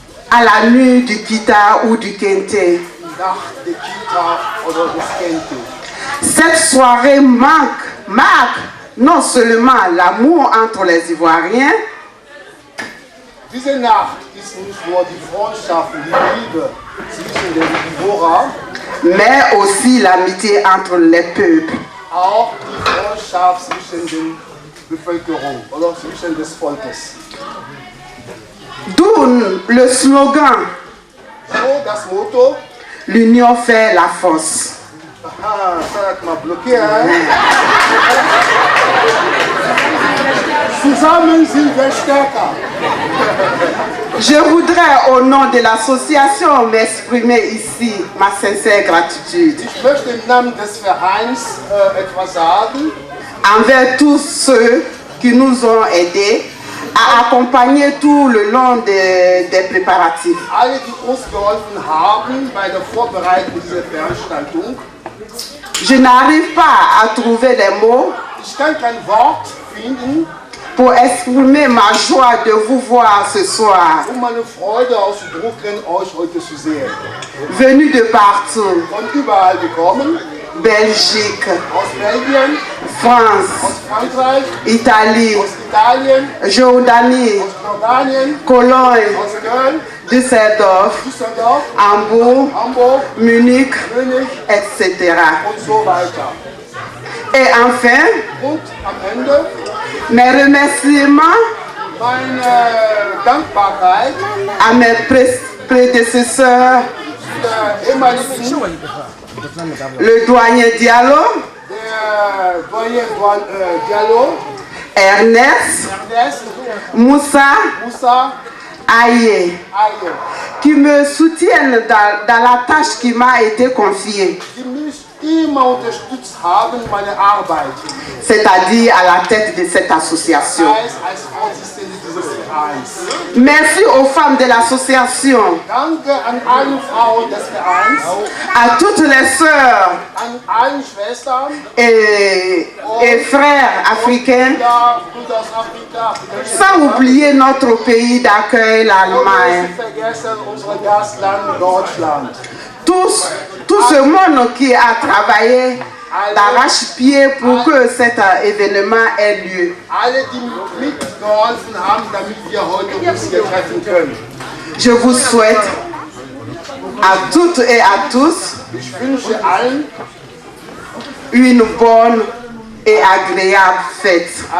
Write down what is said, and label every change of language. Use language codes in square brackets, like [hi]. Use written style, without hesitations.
[fr] à la nuit du Kita ou du Kente. [de] Nacht der Kita oder des Kente. [fr] Cette soirée marque non seulement l'amour entre les Ivoiriens, [de] Diese Nacht ist nicht nur die Freundschaft und die Liebe zwischen den Ivorer, [fr] mais aussi l'amitié entre les peuples. [de] auch die Freundschaft zwischen den Bevölkerung oder zwischen des Volkes. [fr] D'où le slogan [de] So das Motto. [fr] l'union fait la force. [de] Aha, ça hat mal blockiert. Zusammen sind wir stärker. [fr] Je voudrais au nom de l'association m'exprimer ici ma sincère gratitude [de] Ich möchte im Namen des Vereins etwas sagen [fr] envers tous ceux qui nous ont aidés a accompagné tout le long des préparatifs. [de] Alle, die uns geholfen haben bei der Vorbereitung dieser Veranstaltung. [fr] Je n'arrive pas à trouver les mots [de] Ich kann kein Wort finden, [fr] pour exprimer ma joie de vous voir ce soir, [de] meine Freude auszudrücken, euch heute zu sehen. [fr] venus de partout, [de] Von überall gekommen, [fr] Belgique, [de] aus Belgien, [fr] France, [de] aus Frankreich, [fr] Italie, [de] aus Italien, [fr] Jordanie, [de] aus Jordanien, [fr] Cologne, [de] aus Köln, [fr] Düsseldorf, [de] Düsseldorf, [fr] Hambourg, [de] Hamburg, [fr] Munich, [de] Munich [fr] etc. [de] und so weiter. [fr] Et enfin, [de] Und am Ende [fr] mes remerciements [de] meine Dankbarkeit [fr] à mes prédécesseurs, [de] der ehemaligen [fr] le douanier Diallo, [de] der Doyen Diallo, [fr] Ernest, [de] Ernest, [fr] Moussa, [de] Moussa, [fr] Aye, [de] Aye, [fr] qui me soutiennent dans la tâche qui m'a été confiée, [de] die mich immer unterstützt haben, meine Arbeit. [fr] c'est-à-dire à la tête de cette association. [de] Als Vorsitzende dieses Vereins. [fr] Merci aux femmes de l'association, [de] Danke an alle Frauen des Vereins, [fr] à toutes les sœurs [de] an allen Schwestern, [fr] et frères africains, [de] Brüder aus Afrika, [fr] sans oublier notre pays d'accueil, l'Allemagne. [de] nicht vergessen unser Gastland Deutschland. [fr] Tout ce monde qui a travaillé d'arrache-pied pour que cet événement ait lieu. [de] Alle, die mitgeholfen haben, damit wir heute uns hier treffen können. [fr] Je vous souhaite à toutes et à tous [de] Ich wünsche allen [fr] une bonne et agréable fête.